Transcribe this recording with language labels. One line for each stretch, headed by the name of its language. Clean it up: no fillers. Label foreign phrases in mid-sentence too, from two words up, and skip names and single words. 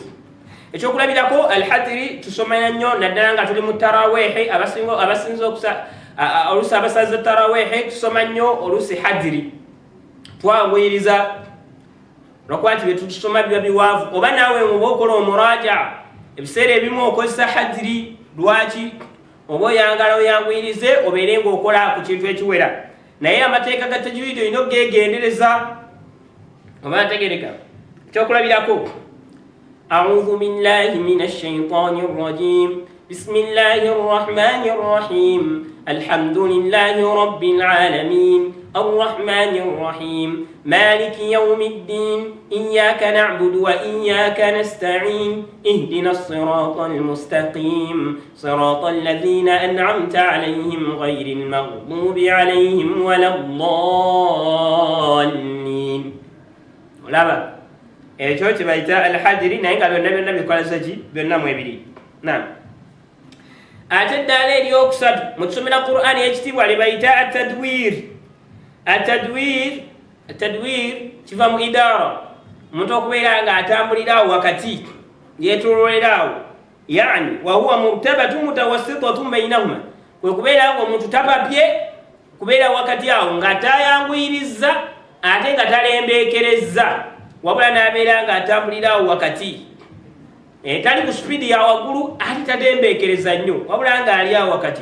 Ganda: Ekyokulabirako al-hadri tusomera nnyo naddala nga tuli mu taraweehi, abasinza oluusi abasaza taraweehi tusoma nnyo oluusi hadri, twanguyiriza lwakuba nti byetusoma biba biwaavu. Oba naawe oba okola omuraja ebiseera ebimu okozesa hadri. Lwaki? Oba oyangala oyanguyirize obeere ng'okola ku kintu ekiwera, naye amateeka ga tajwidi olina ogegendereza. Oba ntegereka?
Arabic: أعوذ بالله من الشيطان الرجيم بسم الله الرحمن الرحيم الحمد لله رب العالمين الرحمن الرحيم مالك يوم الدين إياك نعبد وإياك نستعين اهدنا الصراط المستقيم صراط الذين أنعمت عليهم غير المغضوب عليهم ولا الضالين.
Ganda: Olaba ekyo kibayita al-hadri naye nga byonna bikoleza ki? Byonna mwebiri. Naam. Ate eddaala eryokusatu mu kusomera Qur'ani ekitiibwa libayita atadwir. Atadwir kiva mu idaara, omuntu okubeera nga atambuliraawo wakati, yeetoololerawo yani
Arabic: وهو مرتبة متوسطة بينهما,
Ganda: kwe kubeera omuntu tapapye kubeera wakati awo nga tayanguyiriza ate nga talembekereza, wabula n'abeera nga atambulirawo wakati, tali ku supidi ya waggulu ate tatembekereza nnyo, wabula nga ali awo wakati.